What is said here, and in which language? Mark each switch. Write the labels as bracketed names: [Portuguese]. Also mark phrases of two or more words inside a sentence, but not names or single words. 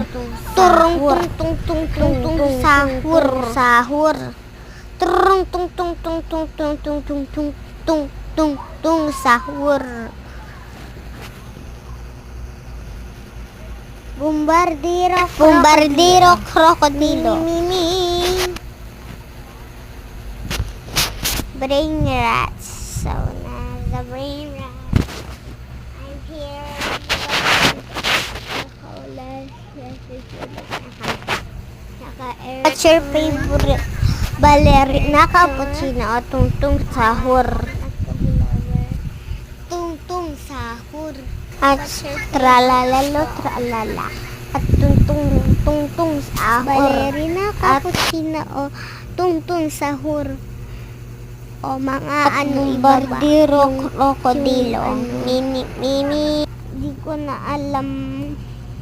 [English] Turung tung tung tung tung tung sahur. Sahur. Turung tung tung tung tung tung tung tung tung tung tung tung sahur. Bombardiro, krokodilo. Brain rats. So now the brain rats. I'm here. What's your favorite ballerina, cappuccino o tung-tung sahur? Tung-tung sahur. [Filipino] At tralalelo, tralala. At tung-tung sahur. Ballerina, cappuccino o tung-tung sahur. O mga bombardiro, krokodilo. Mimi. Di ko na alam.